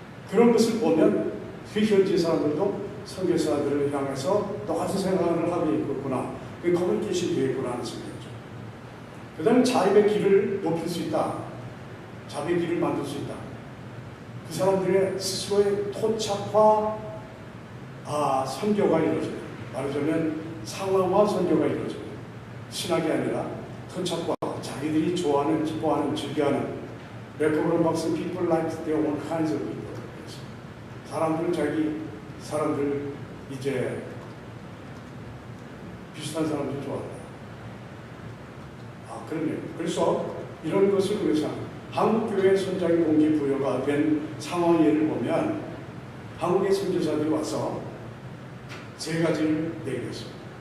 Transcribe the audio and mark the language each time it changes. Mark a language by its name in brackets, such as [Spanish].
[Korean] 그런 것을 보면 그 현지 사람들도 선교사들을 향해서 똑같은 생각을 하고 있구나, 그 커뮤니케이션이 되겠구나 하는 생각이죠. 그 다음에 자립의 길을 높일 수 있다. 자립의 길을 만들 수 있다. 그 사람들의 스스로의 토착화 선교가 이루어져요. 말하자면 상황화 선교가 이루어져요. 신학이 아니라 토착과 자기들이 좋아하는, 기뻐하는, 즐겨하는 [English] recovered Muslim people like their own kinds of people. [Korean] 사람들 이제 비슷한 사람들 좋아한다. 그럼요. 그래서 이런 것을 그래서 한국교회 선장의 동기부여가 된 상황 예를 보면 한국의 선교사들이 와서 세 가지를 내렸습니다.